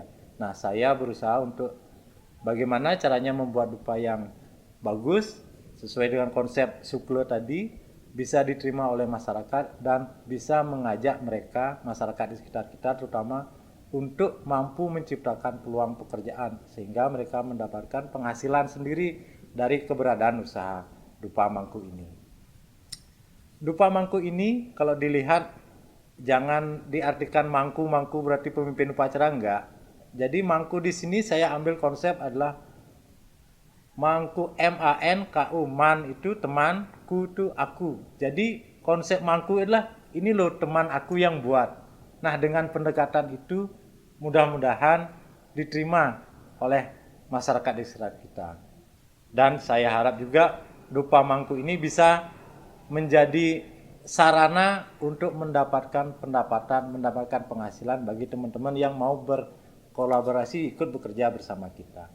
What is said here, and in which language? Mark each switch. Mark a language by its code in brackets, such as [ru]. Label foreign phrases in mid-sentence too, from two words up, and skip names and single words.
[id] Nah, saya berusaha untuk bagaimana caranya membuat dupa yang bagus sesuai dengan konsep sukle tadi, bisa diterima oleh masyarakat dan bisa mengajak mereka, masyarakat di sekitar kita terutama, untuk mampu menciptakan peluang pekerjaan sehingga mereka mendapatkan penghasilan sendiri dari keberadaan usaha dupa mangku ini. Dupa mangku ini kalau dilihat jangan diartikan mangku berarti pemimpin upacara, enggak. Jadi mangku di sini saya ambil konsep adalah mangku, MANKU, man itu teman, ku itu aku. Jadi konsep mangku adalah ini loh teman aku yang buat. Nah, dengan pendekatan itu mudah-mudahan diterima oleh masyarakat di sekitar kita. Dan saya harap juga dupa mangku ini bisa menjadi sarana untuk mendapatkan pendapatan, mendapatkan penghasilan bagi teman-teman yang mau berkolaborasi ikut bekerja bersama kita.